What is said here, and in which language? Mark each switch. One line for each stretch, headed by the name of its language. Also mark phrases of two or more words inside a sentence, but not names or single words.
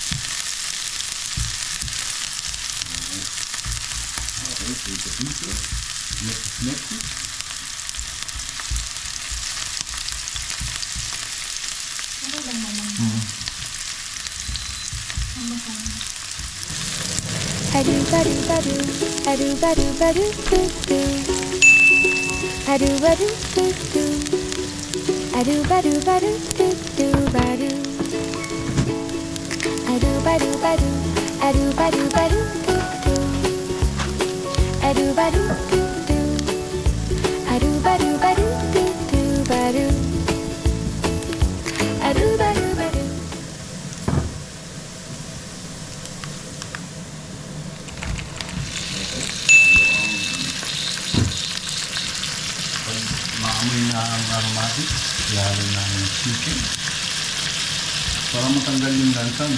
Filipino: Kaya nga. Pito-pito. Next. Ano lang naman. Ang masama. Adu badu badu, adu badu badu doo doo. Adu badu doo doo. Adu badu badu doo doo badu. Adu badu badu, adu badu badu doo doo. Adu badu doo doo. Adu badu badu doo doo badu. Adu badu badu. Pag maamoy na ang aromatic, lalo na ang chicken. Para matanggal yung lansa, no?